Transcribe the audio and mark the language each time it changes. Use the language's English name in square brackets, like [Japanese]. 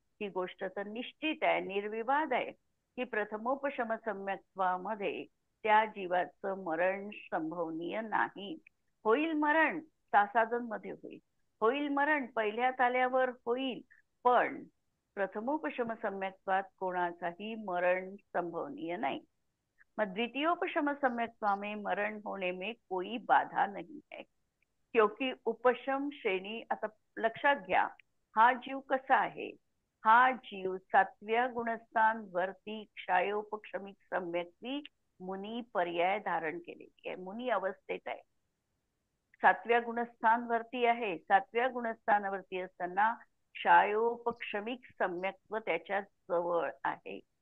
[Marathi] ही गोष्ट तर निश्चित आहे, निर्विवाद आहे की प्रथमोपशम सम्यक्त्वामध्ये त्या जीवाचं मरण संभवनीय नाही. होईल मरण सासादन मध्ये होईल मरण पहिल्यात आल्यावर होईल, पण प्रथमोपशम सम्यक्त्वात कोणाचाही मरण संभवनीय नाही. मग [Hindi] द्वितीयोपशम सम्यक्त्वा में मरण होने में कोई बाधा नहीं है, क्योंकि उपशम श्रेणी. [Marathi] आता लक्षात घ्या, हा जीव कसा आहे? हा जीव 7व्या गुणस्थान वरती क्षायोपक्षमिक सम्यक्ती मुनी पर्याय धारण केलेली आहे. मुनी अवस्थेत आहे, 7व्या गुणस्थानवरती आहे. 7व्या गुणस्थानावरती असताना क्षायोपक्षमिक सम्यक्त्व त्याच्या जवळ आहे.